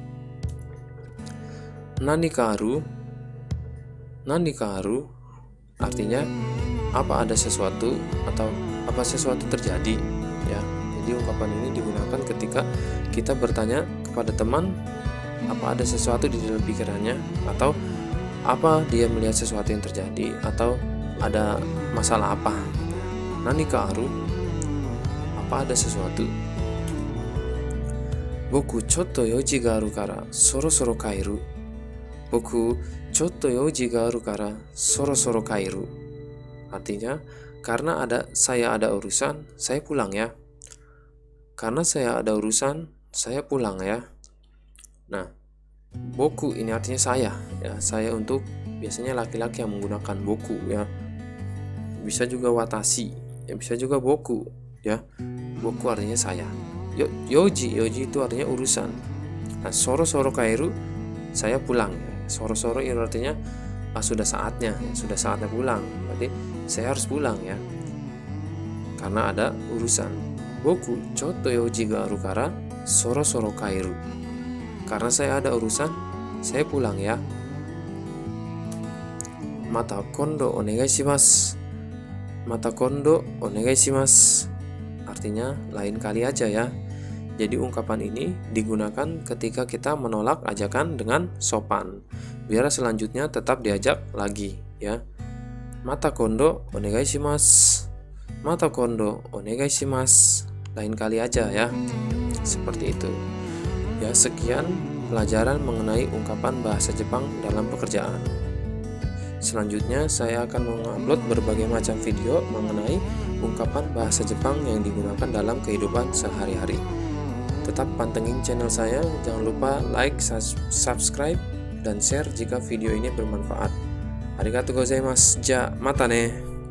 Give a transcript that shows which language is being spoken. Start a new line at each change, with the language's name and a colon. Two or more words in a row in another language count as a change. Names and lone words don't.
Japanese: 何かある、何かある,
Indonesian: artinya apa ada sesuatu atau apa sesuatu terjadi ya. Jadi ungkapan ini digunakan ketika kita bertanya kepada teman apa ada sesuatu di dalam pikirannya, atau apa dia melihat sesuatu yang terjadi, atau ada masalah apa.
Japanese: 何かある,
Indonesian: apa ada sesuatu.
Japanese: 僕ちょっと用事があるからそろそろ帰る. 僕ちょっと用事があるからそろそろ帰る.
Indonesian: Artinya, karena saya ada urusan, saya pulang ya. Karena saya ada urusan, saya pulang ya. Nah, boku ini artinya saya ya. Saya untuk biasanya laki-laki yang menggunakan boku ya. Bisa juga watashi, ya bisa juga boku ya. Boku artinya saya. Yoji itu artinya urusan. Nah,
Japanese: そろそろ帰る,
Indonesian: saya pulang ya. Soro-soro itu artinya sudah saatnya ya. Sudah saatnya pulang. Berarti saya harus pulang ya. Karena ada urusan.
Japanese: 僕ちょっと用事があるからそろそろ帰る.
Indonesian: Karena saya ada urusan, saya pulang ya.
Japanese: また今度お願いします. また今度お願いします,
Indonesian: artinya lain kali aja ya. Jadi ungkapan ini digunakan ketika kita menolak ajakan dengan sopan, biar selanjutnya tetap diajak lagi ya.
Japanese: また今度お願いします。また今度お願いします,
Indonesian: lain kali aja ya. Seperti itu. Ya, sekian pelajaran mengenai ungkapan bahasa Jepang dalam pekerjaan. Selanjutnya, saya akan mengupload berbagai macam video mengenai ungkapan bahasa Jepang yang digunakan dalam kehidupan sehari-hari. Tetap pantengin channel saya, jangan lupa like, subscribe, dan share jika video ini bermanfaat.
Japanese: ありがとうございます. じゃ、またね.